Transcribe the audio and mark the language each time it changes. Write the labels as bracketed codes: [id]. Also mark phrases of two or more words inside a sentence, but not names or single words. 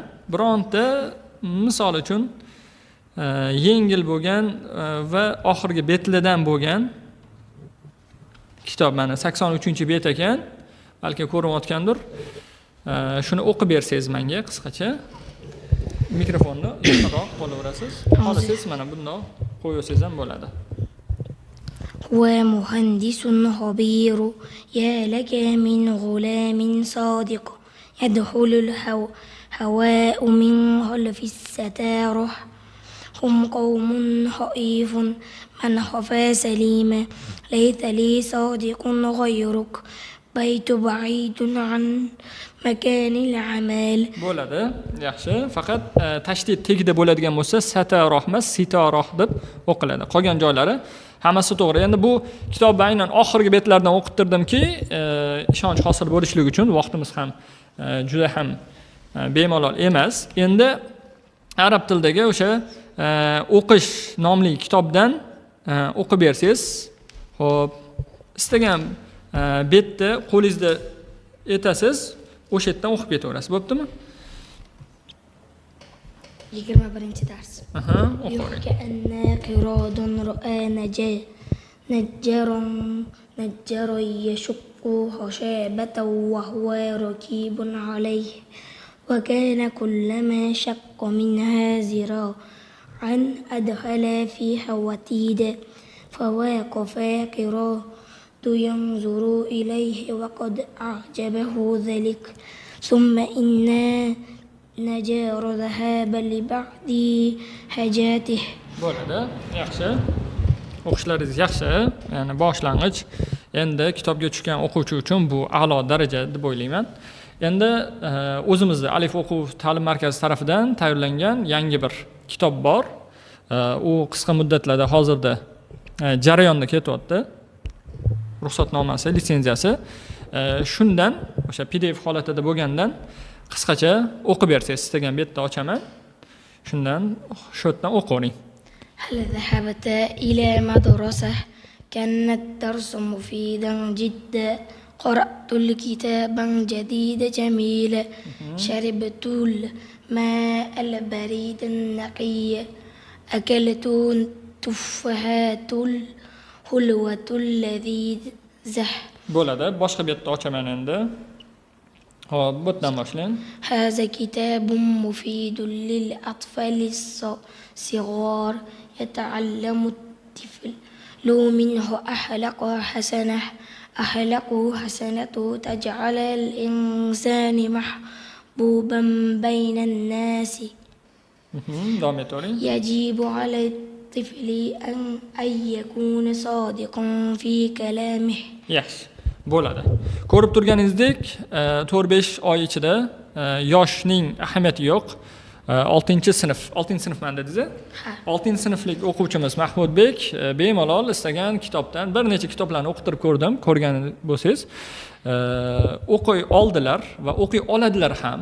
[uz] Bironta misol uchun yengil bo'lgan va oxirgi betlidan bo'lgan kitob mana 83-bet ekan. Balki ko'rayotgandir. Shuni o'qib bersangiz menga qisqacha. Mikrofonni yaqinroq qo'yaverasiz. Xohlasangiz mana bundoq qo'ysangiz ham bo'ladi. [ar] هو مهندس خبير يا لك من غلام صادق يدخل الهواء من خلف الستار هم قوم خائف من خفا سليما ليس لي صادق غيرك بيت بعيد عن مكان العمل. [uz] Bo'ladi. Yaxshi. Faqat tashdid tegida bo'ladigan bo'lsa sataroh emas, sitaroh deb o'qiladi. Qolgan joylari hammasi to'g'ri. Endi bu kitobni aynan oxirgi betlardan o'qittirdimki, ishonch hosil bo'lishligi uchun vaqtimiz ham juda ham bemalol emas. Endi arab tilidagi o'sha o'qish nomli kitobdan o'qib bersangiz, xo'p, istagan betni qo'lingizda etasiz, o'sha yerdan o'qib ketaverasiz. Bo'ptimi? 21-dars. Aha, [ar] كأن قراد رأى نجرا يشق خشابة وهو ركيب عليه وكان كلما شق منها ذراعا أدخل فيها وتيدا فواقف قراد ينظر إليه وقد أعجبه ذلك ثم إنا نجار ذهاب لبعض حاجاته. [uz] Bo'ladi. Yaxshi. O'qishlaringiz yaxshi. Ya'ni boshlang'ich. Endi kitobga tushgan o'quvchi uchun bu a'lo daraja deb o'ylayman. Endi o'zimizda Alif o'quv ta'lim markazi tarafidan tayyorlangan yangi bir kitob bor. U qisqa muddatlarda hozirda jarayonda ketyapti. Ruxsatnomasi, litsenziyasi. Shundan o'sha PDF holatida bo'lgandan qisqacha o'qib bersangiz, istagan betni ochaman. Shundan shu yerdan o'qing. [ar] هل ذهبت إلى مدرسة؟ كان الدرس مفيدا جدا قرأت الكتابا جديد جميلا شربت الماء البريد النقي أكلت تفاحات الحلوة اللذيذة. [uz] Bo'ladi. Boshqa betni ochaman endi. Hop, bu yerdan boshlang. [ar] هذا كتاب مفيد للأطفال الصغار يتعلم الطفل منه أخلاق حسنة تجعل الإنسان محبوبا بين الناس. [uz] Davom etavering. [ar] يجب على الطفل أن يكون صادقا في كلامه. [uz] Yaxshi. Bo'ladi. Ko'rib turganingizdek, 4-5 oy ichida yoshning ahamiyati yo'q. 6-sinfman dedingiz-a? 6-sinflik o'quvchimiz Mahmudbek bemalol istagan kitobdan bir necha kitoblarni o'qitirib ko'rdim, ko'rgan bo'lsangiz, o'qiy oldilar va o'qiy oladilar ham.